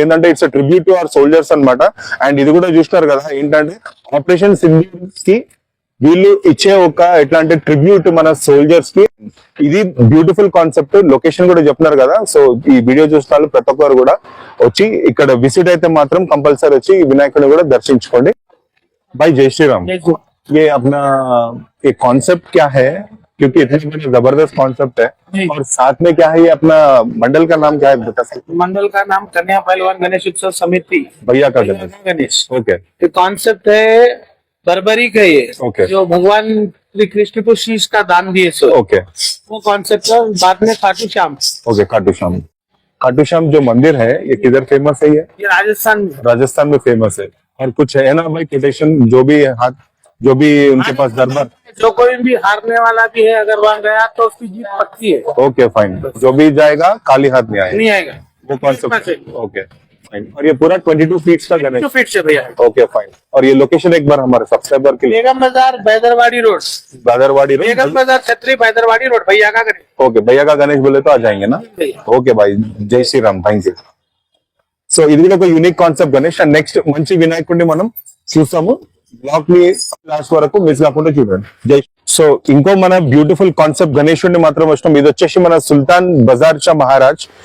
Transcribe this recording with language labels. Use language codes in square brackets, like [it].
[te] ఏంటంటే it's tribute to our soldiers అన్నమాట. And ఇది కూడా చూసినారు కదా, ఏంటంటే ఆపరేషన్ సింధూర్ కి వీళ్ళు ఇచ్చే ఒక ఎట్లా అంటే ట్రిబ్యూట్ మన సోల్జర్స్ కి. ఇది బ్యూటిఫుల్ కాన్సెప్ట్. లొకేషన్ కూడా చెప్తున్నారు కదా, సో ఈ వీడియో చూసిన వాళ్ళు ప్రతి ఒక్కరు కూడా వచ్చి ఇక్కడ విజిట్ అయితే మాత్రం కంపల్సరీ వచ్చి ఈ వినాయకుడిని కూడా దర్శించుకోండి. బై జై శ్రీరామ్. [hi] ये अपना ये कॉन्सेप्ट क्या है, क्योंकि इतने बड़े जबरदस्त कॉन्सेप्ट है, और साथ में क्या है ये अपना मंडल का नाम क्या है बता सकते? मंडल का नाम कन्या पहलवान गणेश उत्सव समिति भैया का गणेश. गणेश। ओके ये कॉन्सेप्ट है बर्बरी का, ये [en] Okay. [hi] जो भगवान श्री कृष्ण को शीश का दान दिए सो ओके वो कॉन्सेप्ट है। बाद में खाटू श्याम, ओके खाटू श्याम. खाटू श्याम जो मंदिर है ये किधर फेमस है? ये ये राजस्थान में राजस्थान में फेमस है. और कुछ है ना भाई कोटेशन, जो भी हाथ, जो भी उनके पास दरबार? जो कोई भी हारने वाला भी है अगर वहाँ गया तो उसकी जीत पक्की है, ओके फाइन, जो भी जाएगा खाली हाथ नहीं आएगा, नहीं आएगा। वो कॉन्सेप्ट. Okay fine. और ये पूरा 22 फीट का गणेश. 2 फीट से भैया। Okay fine. और ये लोकेशन एक बार हमारे सब्सक्राइबर के लिए. बेगम बाजार बैदरवाड़ी रोड, बादरवाड़ी बेगम रोड. बाजार छतरी बैदरवाड़ी रोड, भैया का गणेश। ओके भैया का गणेश बोले तो आ जाएंगे ना. [te] ఓకే బాయ్, జై శ్రీరామ్, థ్యాంక్ యూ. సో ఇది కూడా ఒక unique concept Ganesh. And next మంచి వినాయకుడిని మనం చూస్తాము. బ్లాగ్ ని లాస్ట్ వరకు మిస్ కాకుండా చూడండి. జై. సో ఇంకో మన బ్యూటిఫుల్ కాన్సెప్ట్ గణేశుడిని మాత్రం వచ్చినాం. ఇది వచ్చేసి మన సుల్తాన్ బజార్ షా మహారాజ్.